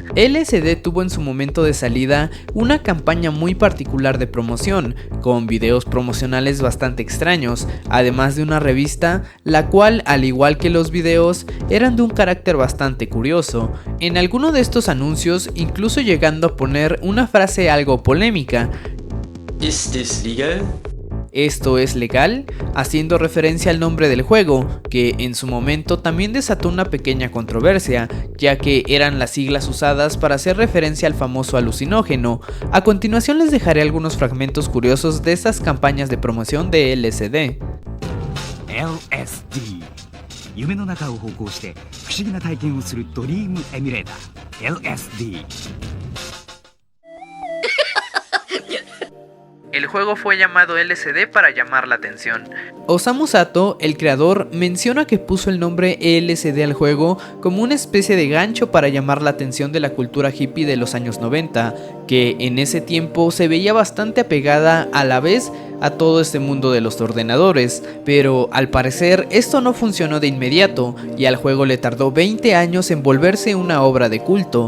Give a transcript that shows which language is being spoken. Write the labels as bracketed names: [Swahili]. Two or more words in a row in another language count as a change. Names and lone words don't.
[Spanish] LSD tuvo en su momento de salida una campaña muy particular de promoción, con videos promocionales bastante extraños, además de una revista, la cual, al igual que los videos, eran de un carácter bastante curioso. En alguno de estos anuncios, incluso llegando a poner una frase algo polémica. [English] ¿Is this legal? [Spanish] ¿Esto es legal?, haciendo referencia al nombre del juego, que en su momento también desató una pequeña controversia, ya que eran las siglas usadas para hacer referencia al famoso alucinógeno. A continuación les dejaré algunos fragmentos curiosos de estas campañas de promoción de LSD. [Japanese] LSD 夢の中を歩行して不思議な体験をするドリームエミュレーター LSD. [Spanish] El juego fue llamado LSD para llamar la atención. Osamu Sato, el creador, menciona que puso el nombre LSD al juego como una especie de gancho para llamar la atención de la cultura hippie de los años 90, que en ese tiempo se veía bastante apegada a la vez a todo este mundo de los ordenadores, pero al parecer esto no funcionó de inmediato y al juego le tardó 20 años en volverse una obra de culto.